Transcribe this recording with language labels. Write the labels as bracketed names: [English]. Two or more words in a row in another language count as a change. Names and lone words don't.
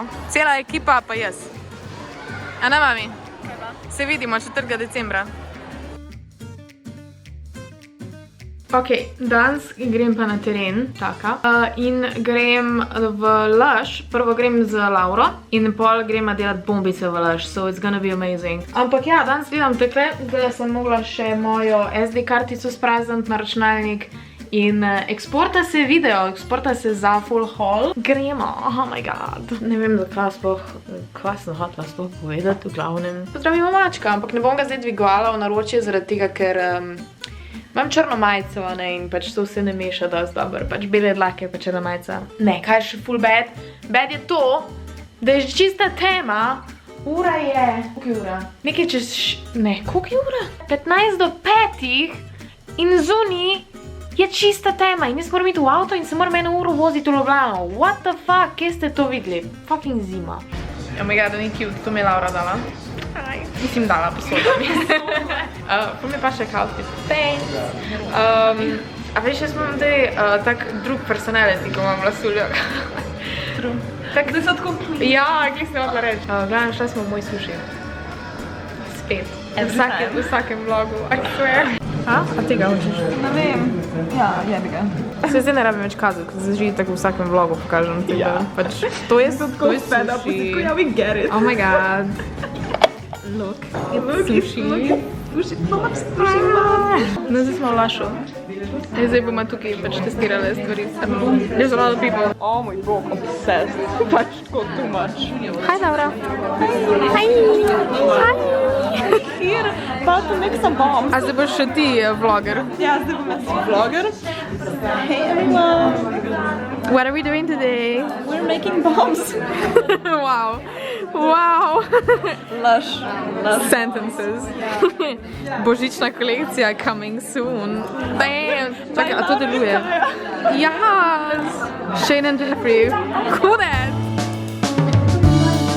[Slovenian] Cela ekipa pa jaz. A ne, mami? Se vidimo 4. decembra. Ok, danes grem pa na teren, in grem v Laž, prvo grem z Lauro in pol grem delati bombice v Laž, [English] so it's gonna be amazing. [Slovenian] Ampak ja, danes gledam takle, zdaj sem mogla še mojo SD kartico sprazniti na računalnik in eksporta se video, eksporta se za [English] full haul. [Slovenian] Gremo, [English] oh my god. [Slovenian] Ne vem, zakaj sploh, kva sem hotela sploh povedati v glavnem. Pozdravimo mačka, ampak ne bom ga zdaj dvigovala v naročje zaradi tega, ker imam črno majico, ne, in pač to se ne meša dosti dobro, pač bele dlake pa črna majica. Ne, kaj je še full bad? Bad je to, da je čista tema. Ura je, koliko je ura? Nekaj čez, ne, koliko je ura? 15 do 5 in zunaj je čista tema in jaz moram iti v avto in se moram 1 uro voziti v Ljubljano. [English] What the fuck, [Slovenian] kje ste to videli? Fucking zima. [English] Oh my god, [Slovenian] ni cute, to mi je Laura dala. Mislim, dala posoda mi. Pol mi pa še outfit. [English] Thanks. [Slovenian] A veš, jaz imam zdaj tak drug personality, ko imam vlasuljo. True. Zdaj so tako kli. Ja, kli sem hotela reči. Gledam, šla smo v moj suši. Spet. V vsakem vlogu, [English] I swear. [Slovenian] A ti ga hočeš? Ne vem. Ja, jebi ga. Se zdaj ne rabim več kazati, ker zdaj tako v vsakem vlogu pokažem. Ja. Pač, to je suši. Ja, [English] we get it. Oh my god. Look, it's sushi. [Slovenian] No, zdaj smo v Lašu. Zdaj bomo tukaj pač testirali stvari. [English] There's a lot of people. [Slovenian] Oh moj bog, obsessed. Pač tako [English] too much. Hi, Laura. Hi. Here, about to make some bombs. [Slovenian] A zdaj boš še ti vlogger. Ja, zdaj bom jaz vlogger. [English] Hey everyone. What are we doing today? We're making bombs. Wow. Wow. Lush. Sentences. [Slovenian] Božična kolekcija [English] coming soon. Damn. [Slovenian] Čakaj, a to deluje? [English] Yes. Shane and Jeffrey. Cool that.